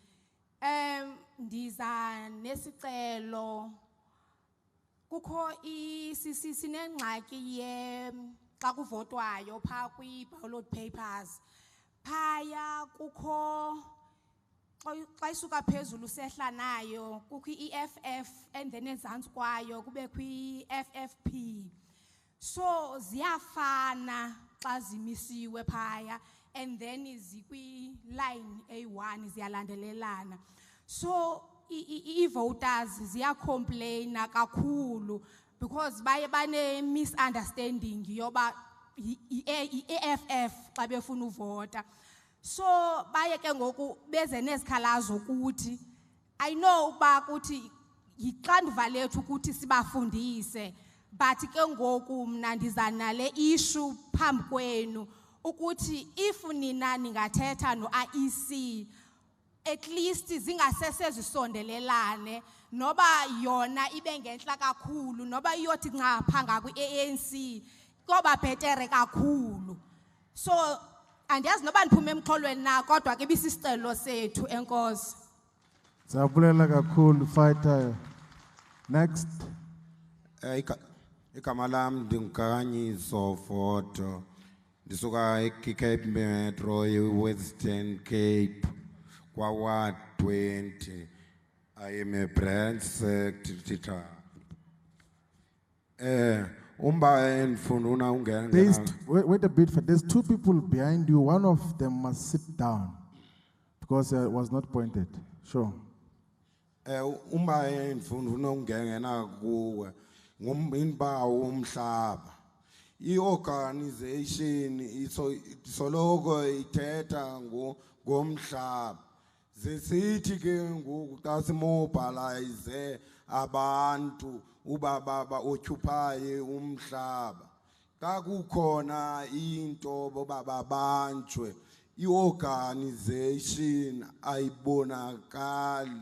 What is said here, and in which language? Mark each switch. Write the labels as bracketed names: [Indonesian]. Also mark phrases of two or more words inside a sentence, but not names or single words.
[Xhosa] Ndiza nesicelo kukho sinengxaki ye xa kuvotwayo pha kwi [English] ballot papers [Xhosa] phaya kukho xa isuka phezulu sehla nayo kukho EFF [English] and then [Xhosa] ezantsi kwayo kube kwi FFP, so ziyafana xa zimisiwe phaya [English] and then [Xhosa] zikwi line A1 ziyalandelelana, so i-voters ziyacomplaina kakhulu because baye bane misunderstanding yoba i-EFF xa befuna uvota. So baye ke ngoku beze nezikhalazo ukuthi [English] I know [Xhosa] ba ukuthi yixanduva lethu ukuthi sibafundise, but ke ngoku mna ndiza nale issue phambi kwenu ukuthi if nina ningathetha no-IEC [English] at least [Xhosa] zingasesezisondelelane noba yona ibe ngentla kakhulu noba iyothi ncapha ngakwi-ANC koba bhetere kakhulu. So andiyazi noba ndiphume emxholweni na kodwa ke bisisicelo sethu. Enkosi. Siyabulela kakhulu Fighter. [English] Next. [Xhosa] Igama lam ndingukanyiso Foto ndisuka eCape Metro Western Cape kwa Ward 20. [English] I am a branch secretary. Wait a bit, there's 2 people behind you. One of them must sit down because it was not pointed. Sure. [Xhosa] I-organization isoloko ithetha ngomhlaba. Zesithi ke ngoku xa simobilize abantu ubaba occupy umhlaba xa kukhona into baba banjwe i-organization ayibonakali.